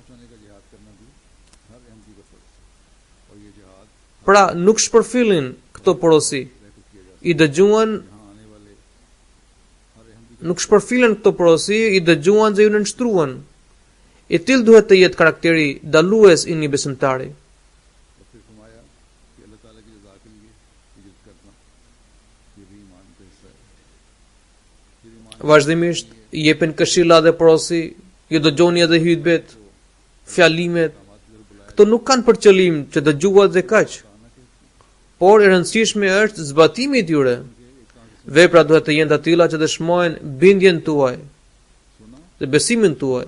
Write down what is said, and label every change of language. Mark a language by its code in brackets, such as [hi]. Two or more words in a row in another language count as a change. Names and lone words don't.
[sq] Pra nuk shpërfillin këto porosi. I dëgjuan, nuk shpërfilën këto porosi, i dëgjuan dhe ju nënshtruan. I tillë duhet të jetë karakteri dallues I një besimtari. [ur] اور پھر فرمایا کہ اللہ تعالیٰ کی رضا کے لیے ہجرت کرنا یہ بھی ایمان کا حصہ ہے. پھر ایمان [sq] Vazhdimisht I jepen këshilla dhe porosi, ju dëgjoni edhe hutbet, fjalimet. Këto nuk kanë për qëllim që dëgjuat dhe kaq, por e rëndësishme është zbatimi I tyre. Veprat duhet të jenë të tilla që dëshmojnë bindjen tuaj dhe besimin tuaj.